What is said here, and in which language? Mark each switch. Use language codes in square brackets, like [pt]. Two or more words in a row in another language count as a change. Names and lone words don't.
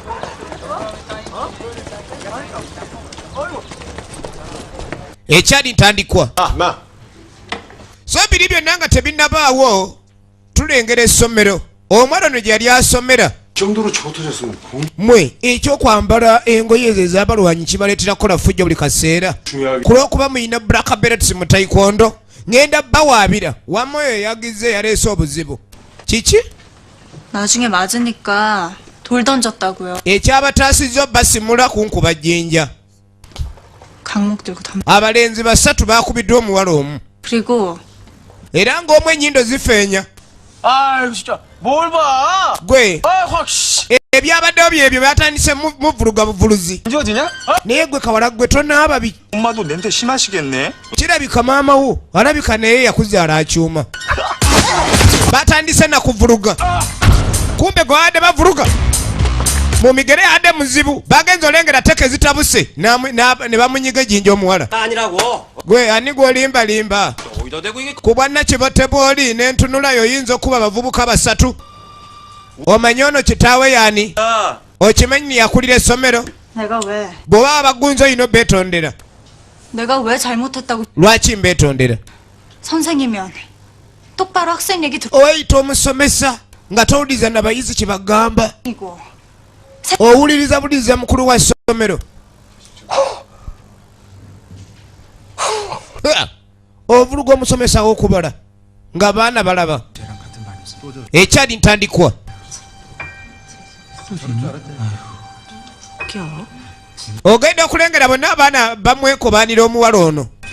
[lg] Ekyali ntandikwa so biri byonna nga tebinnabaawo tulengera essomero omwana ono gyeyali asomera mwe ekyokwambala engoye ezo ez'abalwanyi kibaleetera kukola fujjo buli kaseera kulw'okuba muyina [en] black belts [lg] mu taekwondo ngenda bawaabira wamwe oyo yagize yaleese obuzibu kiki [ko] 나중에 맞으니까 돌 던졌다고요. [lg] ekyabataasizza basimula kunkuba jjinja [ko] 강목 들고 덤. [lg] abalenzi basatu baakubiddwa omuwala omu [ko] 그리고 [lg] era ng'omu ennyindo zifeenya. [ko] 아이고 진짜 뭘 봐? [lg] gwe [ko] 확 [lg] ebyabaddewo byebyo batandise muvuluga buvuluzi [ko] 어디냐? [lg] naye gwe kawala gwe tonaaba [ko] 엄마도 냄새 심하시겠네. [lg] kirabika maama wo alabika naye yakuzaala akyuma batandise nakuvuluga kumbe gwe adde bavuluga mu migere adde muzibu bagenza olengera teke zitabuse ne bamunyiga ejjinja omuwala gwe ani gwolimbalimba ku bwannakibote bw'oli n'entunulayo oyinza okuba abavubuka basatu omanyi ono kitaawe yani okimanyi yakulira essomero [ko] 내가 왜? [lg] bw'oba abagunzi oyina obeetondera [ko] 내가 왜 잘못했다고? [lg] lwaki mbeetondera [ko] 선생이면 똑바로 학생 얘기 [lg] oyita omusomesa nga towuliriza nabayizi kye bagamba [ko] 듣고 [lg] owuliriza buliriza mukulu wa ssomero ovuluga omusomesa w'okubala ng'abaana balaba. Ekyali ntandikwa ogenda okulengera bonna abaana bamwekobaanira omuwala ono.